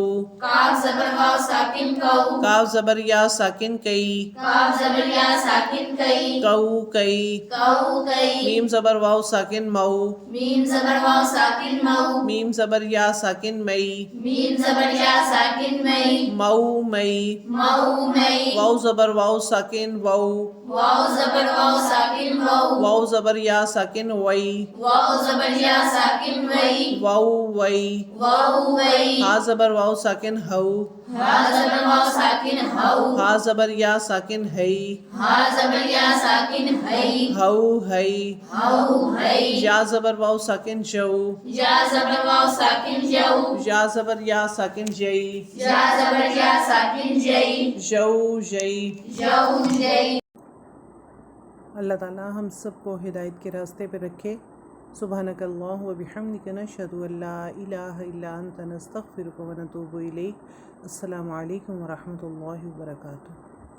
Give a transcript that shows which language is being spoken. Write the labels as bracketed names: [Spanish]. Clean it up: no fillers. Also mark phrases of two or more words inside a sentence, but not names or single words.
[Urdu] کاف زبر واو ساکن کو کاف زبر یا ساکن کئی کاف زبر یا ساکن کئی کوکئی کوکئی میم زبر واو ساکن مو میم زبر واو ساکن مو میم زبر یا ساکن مئی میم زبر یا ساکن مئی مو مئی مو مئی واو زبر واو ساکن وو واو زبر واو ساکن وو واو زبر یا ساکن وئی واو زبر یا ساکن وئی وو وئی واو وئی ہا زبر واو ساکن ہو ہا زبر واو ساکن ہو ہا زبر یا ساکن ہئی ہا زبر یا ساکن ہئی ہو ہئی ہو ہئی یا زبر واو ساکن جو یا زبر واو ساکن جو یا زبر یا ساکن جئی یا زبر یا ساکن جئی جو جئی جو جئی۔ اللہ تعالیٰ ہم سب کو ہدایت کے راستے پہ رکھے۔ [Arabic] سبحانک اللہ و بحمدک نشہد ان لا الہ الا انت نستغفرک و نتوب الیک۔ السلام علیکم ورحمۃ اللہ وبرکاتہ۔